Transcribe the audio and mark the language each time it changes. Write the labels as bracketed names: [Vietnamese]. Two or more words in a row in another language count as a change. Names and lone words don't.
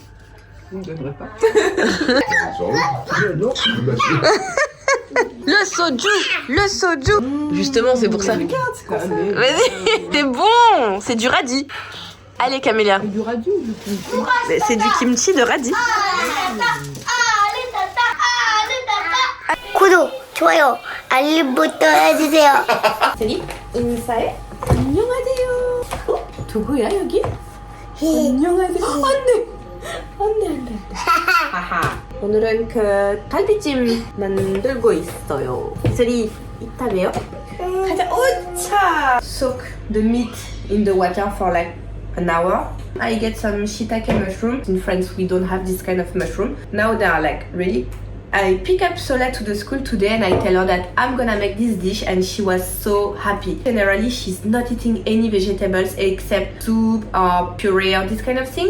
[French] vous ne donnerez pas. Non. Le soju! Le soju! Justement, c'est pour ça. Vas-y, t'es bon! C'est du radis. Allez, Camélia. Du radio ou du kimchi? C'est du kimchi de radis. [Korean] 구독, 좋아요, 알림부터 해주세요. 세리, 인사해. 안녕하세요. 누구야, 여기? 안녕하세요. 안돼. 하하. 오늘은 그 갈비찜 만들고 있어요. 세리, 이따 봬요. 가자. 오차. [English] Soak the meat in the water for like an hour. I get some shiitake mushroom. In France, we don't have this kind of mushroom. Now they are like really. I pick up Sola to the school today and I tell her that I'm gonna make this dish and she was so happy. Generally, she's not eating any vegetables except soup or puree or this kind of thing.